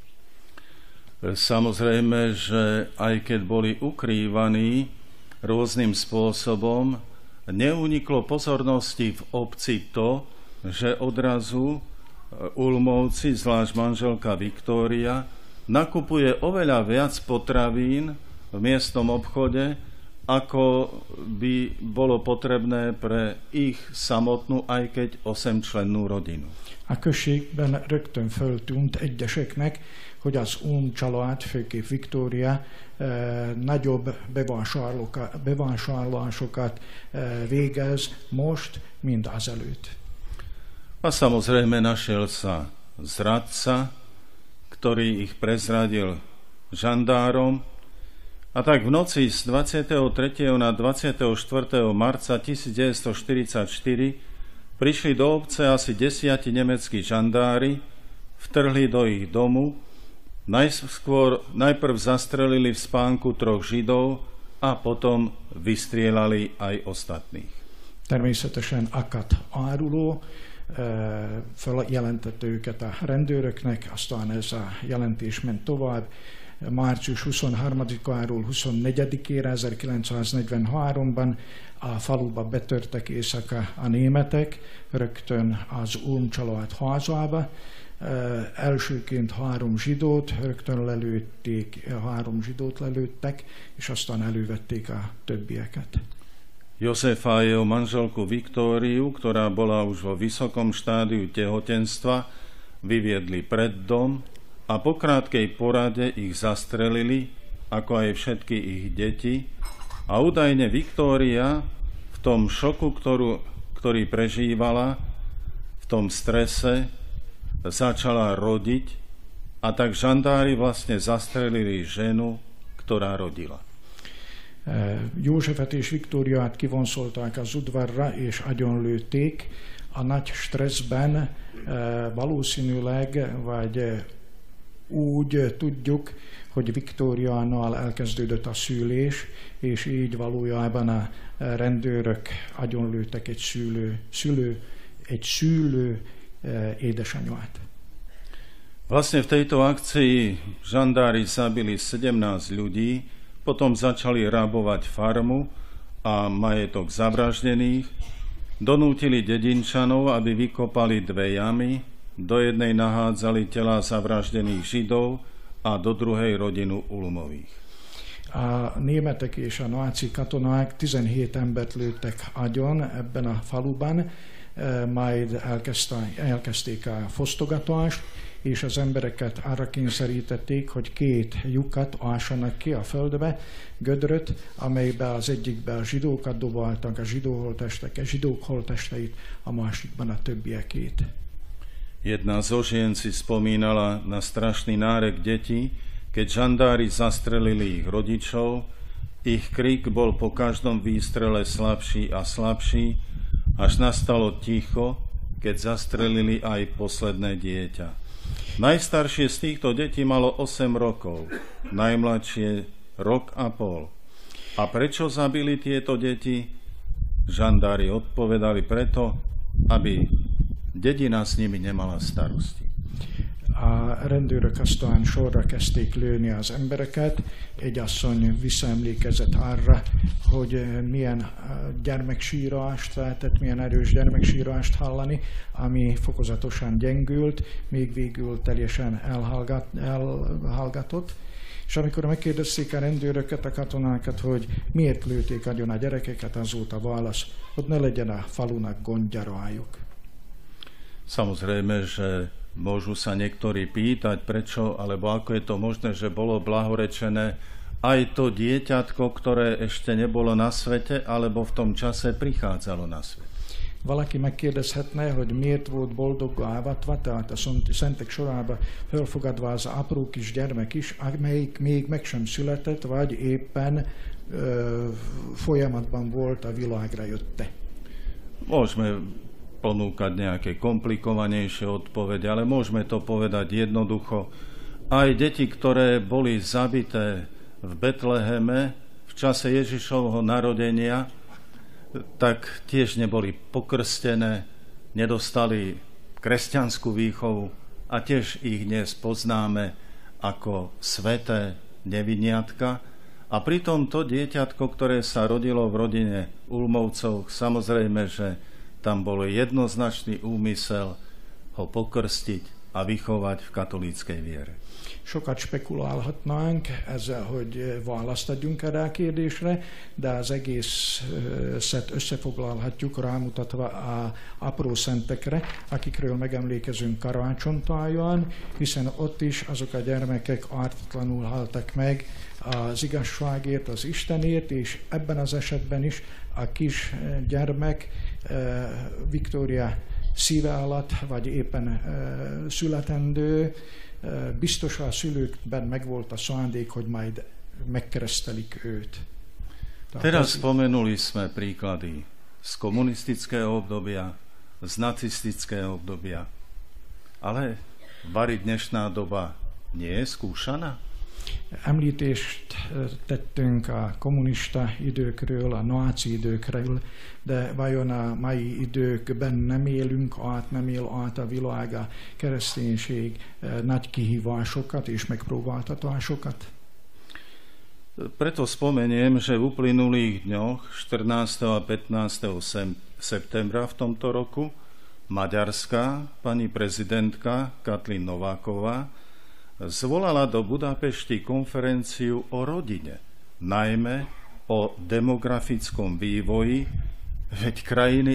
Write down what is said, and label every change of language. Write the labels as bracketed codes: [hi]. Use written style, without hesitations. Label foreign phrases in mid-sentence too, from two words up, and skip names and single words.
[sk] Samozrejme, že aj keď boli ukrývaní rôznym spôsobom, neuniklo pozornosti v obci to, že odrazu Ulmovci, zvlášť manželka Viktória, nakupuje oveľa viac potravín v miestnom obchode, ako by bolo potrebné pre ich samotnú, aj keď 8-člennú rodinu. [hu] A községben rögtön föltűnt egyeseknek, hogy az Ulm család, főképp Viktória nagyobb bevásárlásokat végez most, mint azelőtt. [sk] A samozrejme našiel sa zradca, ktorý ich prezradil žandárom, a tak v noci z 23. na 24. marca 1944 prišli do obce asi 10 nemeckí žandári, vtrhli do ich domu, najprv zastrelili v spánku 3 Židov a potom vystrielali aj ostatných. [hu] Természetesen Akat áruló feljelentette őket a rendőröknek, aztán ez a jelentés ment tovább. Március 23-áról 24-ére 1943-ban a faluba betörtek éjszaka a németek, rögtön az Ulm család házába. Elsőként 3 zsidót rögtön lelőtték, 3 zsidót lelőttek, és aztán elővették a többieket. [sk] Jozefa a jeho manželku Viktóriu, ktorá bola už vo vysokom štádiu tehotenstva, vyviedli pred dom a po krátkej porade ich zastrelili, ako aj všetky ich deti, a údajne Viktória v tom šoku, ktorý prežívala, v tom strese, začala rodiť, a tak žandári vlastne zastrelili ženu, ktorá rodila. [hu] Józsefet és Viktóriát kivonszolták az udvarra és agyonlőtték. A nagy stresszben valószínűleg, vagy úgy tudjuk, hogy Viktóriánál elkezdődött a szülés, és így valójában a rendőrök agyonlőttek egy szülő édesanyját. [sk] Vlastne v tejto akcii žandári zabili 17 ľudí, potom začali rabovať farmu a majetok zavraždených, donútili dedinčanov, aby vykopali 2 jamy, do jednej nahádzali telá zavraždených Židov a do druhej rodinu Ulmových. [hu] A németek és a náci katonák 17 embert lőttek agyon ebben a faluban, majd elkezdték a fosztogatást, és az embereket arra kényszerítették, hogy 2 lyukat ássanak ki a földbe, gödröt, amelybe az egyikbe a zsidókat dobáltak, a zsidók holttesteit, a másikban a többiekét. [sk] Jedna zo žien si spomínala na strašný nárek detí, keď žandári zastrelili ich rodičov. Ich krik bol po každom výstrele slabší a slabší, až nastalo ticho, keď zastrelili aj posledné dieťa. Najstaršie z týchto detí malo 8 rokov, najmladšie rok a pol. A prečo zabili tieto deti? Žandári odpovedali preto, aby dedina s nimi nemala starosti. [hu] A rendőrök aztán sorra kezdték lőni az embereket. Egy asszony visszaemlékezett arra, hogy milyen gyermeksírást lehetett, milyen erős gyermeksírást hallani, ami fokozatosan gyengült, még végül teljesen elhallgatott. És amikor megkérdezték a rendőröket, a katonákat, hogy miért lőték agyon a gyerekeket, az volt a válasz, hogy ne legyen a falunak gondja rájuk. [sk] Samozrejme, že môžu sa niektorí pýtať, prečo, alebo ako je to možné, že bolo blahorečené aj to dieťatko, ktoré ešte nebolo na svete, alebo v tom čase prichádzalo na svet. [hu] Valaki megkérdezhetne, hogy miért volt boldoggá avatva, tehát a szentek sorába felfogadva az apró kis gyermek is, amelyik még meg sem született, vagy éppen folyamatban volt a világra jötte. [sk] Môžeme ponúkať nejaké komplikovanejšie odpovede, ale môžeme to povedať jednoducho. Aj deti, ktoré boli zabité v Betleheme v čase Ježišovho narodenia, tak tiež neboli pokrstené, nedostali kresťanskú výchovu a tiež ich dnes poznáme ako sväté neviniatka. A pritom to dieťatko, ktoré sa rodilo v rodine Ulmovcov, samozrejme, že tam bol jednoznačný úmysel ho pokrstiť a vychovať v katolíckej viere. [hu] Sokat spekulálhatnánk ezzel, hogy választ adjunk erre a kérdésre, de az egészet összefoglalhatjuk rámutatva a apró szentekre, akikről megemlékezünk karácsonytáján, hiszen ott is azok a gyermekek ártatlanul haltak meg az igazságért, az Istenért, és ebben az esetben is a kis gyermek Viktória szíve alatt, vagy éppen születendő, biztos a szülőkben megvolt a szándék, hogy majd megkeresztelik őt. [sk] Teraz spomenuli sme príklady z komunistického obdobia, z nacistického obdobia. Ale vari dnešná doba nie je skúšaná? [hu] Említést tettünk a kommunista időkről, a náci időkről, de vajon a mai időkben nem élünk át, nem él át a világ a kereszténység nagy kihívásokat és megpróbáltatásokat? [sk] Preto spomeniem, že v uplynulých dňoch 14. a 15. septembra v tomto roku maďarská pani prezidentka Katlin Nováková zvolala do Budapešti konferenciu o rodine, najmä o demografickom vývoji, veď krajiny